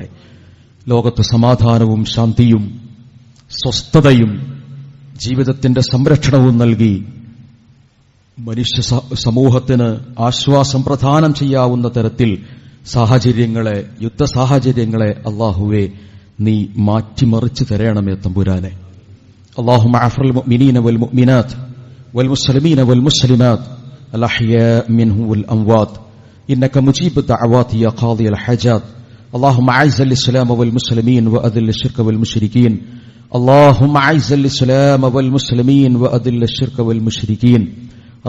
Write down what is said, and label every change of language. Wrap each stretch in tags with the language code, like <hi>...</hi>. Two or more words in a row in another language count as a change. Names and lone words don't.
<ml>ലോകത്ത് സമാധാനവും ശാന്തിയും സ്വസ്ഥതയും ജീവിതത്തിന്റെ സംരക്ഷണവും നൽകി മനുഷ്യ സമൂഹത്തിന് ആശ്വാസം പ്രദാനം ചെയ്യാവുന്ന തരത്തിൽ സാഹചര്യങ്ങളെ, യുദ്ധ സാഹചര്യങ്ങളെ അല്ലാഹുവേ നീ മാറ്റിമറിച്ചു തരണമേ തമ്പുരാനെ.</ml> <ar>اللهم اغفر للمؤمنين والمؤمنات والمسلمين والمسلمات الأحياء منهم والأموات إنك مجيب الدعوات يا قاضي الحاجات. اللهم أعز الإسلام والمسلمين وأذل الشرك والمشركين. اللهم أعز الإسلام والمسلمين وأذل الشرك والمشركين.</ar>